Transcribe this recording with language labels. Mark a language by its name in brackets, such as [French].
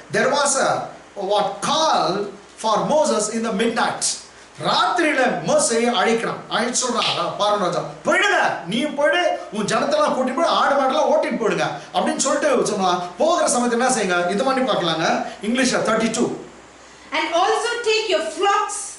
[English] There was a what call for Moses in the midnight. [Tamil] ராத்திரியில மோசேயை அழைச்சு சொல்றாங்க, பார்வோன் ராஜா போயிடுங்க, நீ போயிடு, உன் ஜனத்தெல்லாம் கூட்டிட்டு போய் ஆடு மாடெல்லாம் ஓட்டிட்டு போயிடுங்க அப்படின்னு சொல்லிட்டு சொன்னா, போகிற சமயத்துல என்ன செய்யுங்க இது பண்ணி பார்க்கலாங்க. இங்கிலீஷ்ல 32. [English] And also take your flocks.